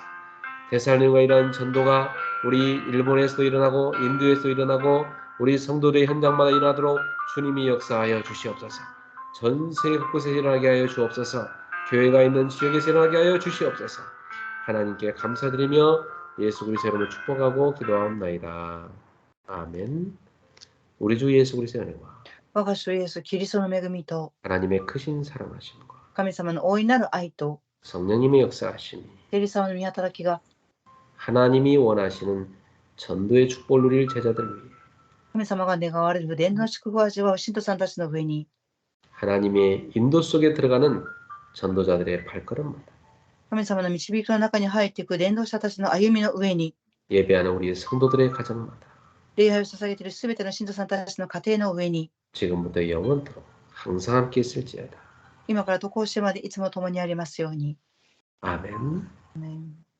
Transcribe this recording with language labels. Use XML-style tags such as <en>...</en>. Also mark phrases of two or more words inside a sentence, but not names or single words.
<ko>데살로니가 이러한 전도가 우리 일본에서도 일어나고 인도에서도 일어나고 우리 성도들의 현장마다 일어나도록 주님이 역사하여 주시옵소서. 전 세계 곳곳에 일어나게 하여 주옵소서. 교회가 있는 지역에서 일어나게 하여 주시옵소서. 하나님께 감사드리며 예수 그리스도의 이름으로 축복하고 기도하옵나이다. 아멘. 우리 주 예수 그리스도의 은혜와</ko> <ja>我が主イエスキリストの恵みと</ja> <ko>하나님의 크신 사랑하심과</ko> <ja>神様の大いなる愛と</ja> <ko>성령님의 역사하심이</ko> <ja>聖霊様の御働きが</ja> <ko>하나님이 원하시는 전도의 축복을 누릴 제자들을 위해</ko> <ja>神様が願われる伝道の祝福を味わう信徒さんたちの上に</ja> <ko>하나님의 인도 속에 들어가는 전도자들의 발걸음마다</ko> <ja>神様の導きの中に入っていく伝道者たちの歩みの上に</ja> <ko>예배하는 우리 성도들의 가정마다</ko> <ja>礼拝を捧げているすべての信徒さんたちの家庭の上に</ja> <ko>지금부터 영원토록 항상 함께 있을지어다.</ko> <ja>今から渡航してまでいつも共にありますように。</ja> <ko>아멘. 아멘.</ko>